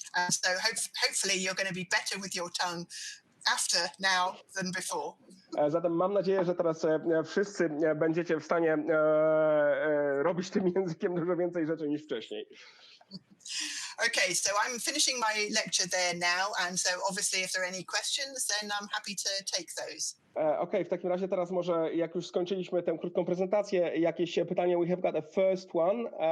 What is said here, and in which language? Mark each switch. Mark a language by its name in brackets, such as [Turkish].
[English] So hopefully you're going to be better with your tongue after now than before. [Polish] Zatem mam nadzieję, że teraz wszyscy będziecie w stanie robić tym językiem dużo więcej rzeczy niż wcześniej. [English] Okay, so I'm finishing my lecture there now, and so obviously if there are any questions, then I'm happy to take those. [Polish] Okej, w takim razie teraz może, jak już skończyliśmy tę krótką prezentację, jakieś pytania? [English] We have got a first one.